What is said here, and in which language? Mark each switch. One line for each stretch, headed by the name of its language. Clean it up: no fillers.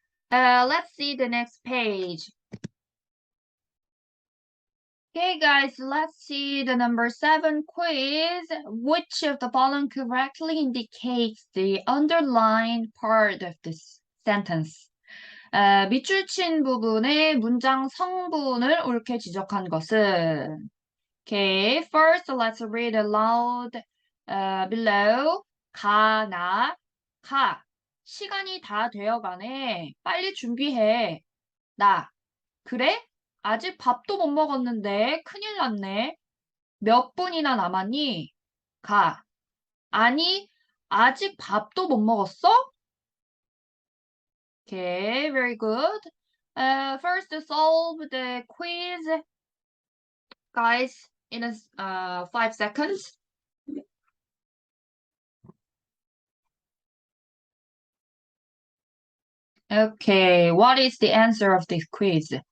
English: Let's see the next page. Okay, guys, let's see the number 7 quiz. Which of the following correctly indicates the underlined part of this sentence?
Korean: 밑줄 친 부분의 문장 성분을 옳게 지적한 것은
English: Okay, first let's read aloud below.
Korean: 가. 시간이 다 되어가네. 빨리 준비해. 나. 그래? 아직 밥도 못 먹었는데 큰일 났네. 몇 분이나 남았니? 가. 아니, 아직 밥도 못 먹었어?
English: Okay, very good. First solve the quiz, guys, in 5 seconds. Okay, what is the answer of this quiz?